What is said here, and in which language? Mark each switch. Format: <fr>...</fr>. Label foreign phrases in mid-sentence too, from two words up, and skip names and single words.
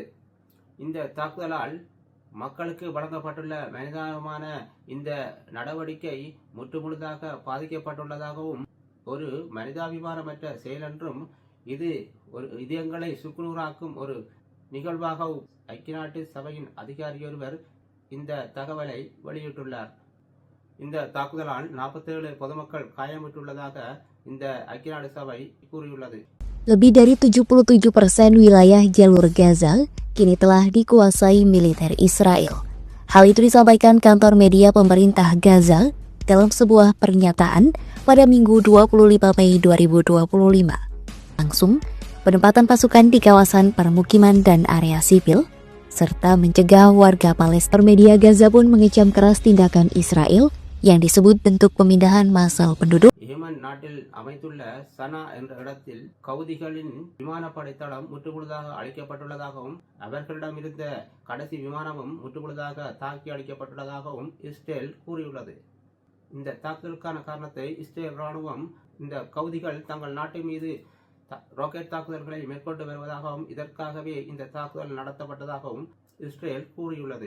<ta>இந்த தாக்குதலால் மக்களுக்கு வழங்கப்பட்டுள்ள மனிதாபிமான இந்த நடவடிக்கை முற்றுமுழுதாக பாதிக்கப்பட்டுள்ளதாகவும் ஒரு மனிதாபிமானமற்ற செயல் என்றும் இது ஒரு இதயங்களை சுக்குநூறாக்கும் ஒரு நிகழ்வாகவும் ஐக்கிய நாட்டு சபையின் அதிகாரியொருவர் இந்த தகவலை வெளியிட்டுள்ளார். இந்த தாக்குதலால் 47 பொதுமக்கள் காயமுற்றுள்ளதாக இந்த ஐக்கிய நாடு சபை கூறியுள்ளது.</ta> <id>Lebih dari 77% wilayah jalur Gaza kini telah dikuasai militer Israel. Hal itu disampaikan kantor media pemerintah Gaza dalam sebuah pernyataan pada Minggu 25 Mei 2025. Langsung penempatan pasukan di kawasan permukiman dan area sipil, serta mencegah warga Palestina. Media Gaza pun mengecam keras tindakan Israel yang disebut bentuk pemindahan massal penduduk.</id> <ta>ஏமன் நாட்டில் அமைந்துள்ள சனா என்ற இடத்தில் கவுதிகளின் விமானப்படை தளம் முற்றுமுழுதாக அழிக்கப்பட்டுள்ளதாகவும் அவர்களிடம் இருந்த கடைசி விமானமும் முற்றுமுழுதாக தாக்கி அழிக்கப்பட்டுள்ளதாகவும் இஸ்ரேல் கூறியுள்ளது. இந்த தாக்குதலுக்கான காரணத்தை இஸ்ரேல் ராணுவம் இந்த கவுதிகள் தங்கள் நாட்டின் மீது ராக்கெட் தாக்குதல்களை மேற்கொண்டு வருவதாகவும் இதற்காகவே இந்த தாக்குதல் நடத்தப்பட்டதாகவும் இஸ்ரேல் கூறியுள்ளது.</ta>